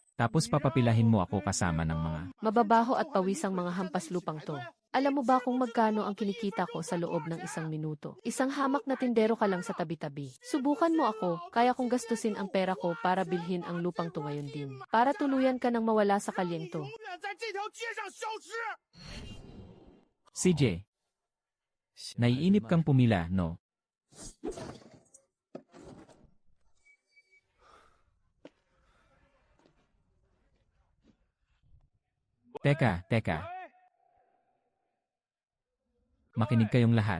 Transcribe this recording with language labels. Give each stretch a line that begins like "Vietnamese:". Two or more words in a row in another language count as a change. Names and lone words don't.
Filipino: Tapos papapilahin mo ako kasama ng mga. Mababaho at pawisang mga hampas lupang to. Alam mo ba kung magkano ang kinikita ko sa loob ng 1 minuto? Isang hamak na tindero ka lang sa tabi-tabi. Subukan mo ako, kaya kong gastusin ang pera ko para bilhin ang lupang to ngayon din. Para tuluyan ka nang mawala sa kalyento.
Chinese: 永远在这条街上消失。
Filipino: CJ, naiinip kang pumila, no? Teka. Makinig kayong lahat.